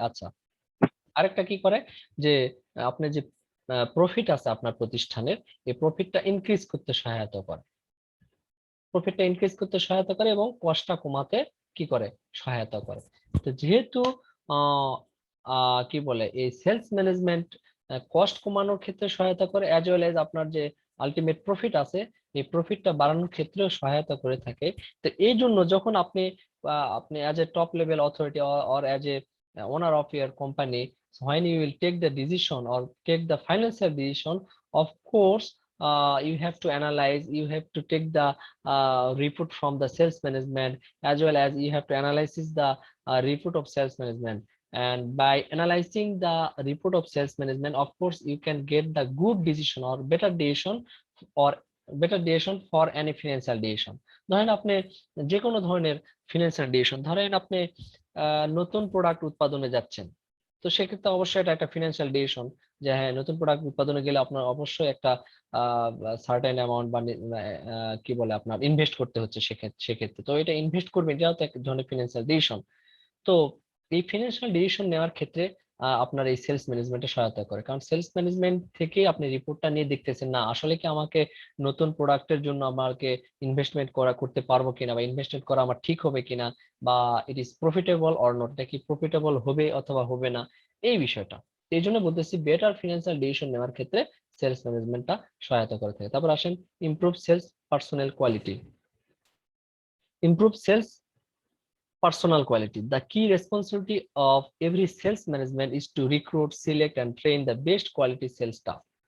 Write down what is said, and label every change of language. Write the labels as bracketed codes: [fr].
[bn] আচ্ছা, আরেকটা কি করে যে আপনার যে প্রফিট আছে আপনার প্রতিষ্ঠানের, এই প্রফিটটা ইনক্রিজ করতে সহায়তা করে, প্রফিটটা ইনক্রিজ করতে সহায়তা করে এবং কস্টটা কমাতে কি করে সহায়তা করে। তো যেহেতু আহ কি বলে এই সেলস ম্যানেজমেন্ট কস্ট কমানোর ক্ষেত্রে সহায়তা করে, [en] as well as [bn] আপনার যে আলটিমেট প্রফিট আছে এই প্রফিটটা বাড়ানোর ক্ষেত্রেও সহায়তা করে থাকে। তো এই জন্য যখন আপনি আপনি [en] As a top level authority or as a owner of your company, when you will take the decision or take the financial decision, of course you have to analyze, you have to take the report from the sales management, as well as you have to analyze the report of sales management. And by analyzing the report of sales management, of course you can get the good decision or or better decision for any financial decision. [bn] ধরেন আপনি যে কোনো ধরনের financial decision, ধরেন আপনি নতুন product উৎপাদনে যাচ্ছেন, তো সেক্ষেত্রে অবশ্যই এটা একটা ফিনান্সিয়াল ডিসিশন যে হ্যাঁ নতুন প্রোডাক্ট উৎপাদনে গেলে আপনার অবশ্যই একটা সার্টেন অ্যামাউন্ট বা কি বলে আপনার ইনভেস্ট করতে হচ্ছে সেক্ষেত্রে। তো এটা ইনভেস্ট করবেন, এটাও তো এক ধরনের ফিনান্সিয়াল ডিসিশন। তো এই ফিনান্সিয়াল ডিসিশন নেওয়ার ক্ষেত্রে আপনার এই সেলস ম্যানেজমেন্টে সহায়তা করে, কারণ সেলস ম্যানেজমেন্ট থেকে আপনি রিপোর্টটা নিয়ে দেখতেছেন না আসলে কি আমাকে নতুন প্রোডাক্টের জন্য আমাকে ইনভেস্টমেন্ট করতে পারবো কিনা, বা ইনভেস্টমেন্ট করা আমার ঠিক হবে কিনা, বা [en] it is profitable or not, [bn] এটা কি প্রফিটেবল হবে অথবা হবে না, এই বিষয়টা। এই জন্য বলতেছি বেটার ফিনান্সিয়াল ডিসিশন নেওয়ার ক্ষেত্রে সেলস ম্যানেজমেন্টটা সহায়তা করে থাকে। তারপর আসেন [en] Improve sales personal quality. Improve sales personal quality. The key responsibility of every sales management is to recruit, select, and train the best quality sales staff.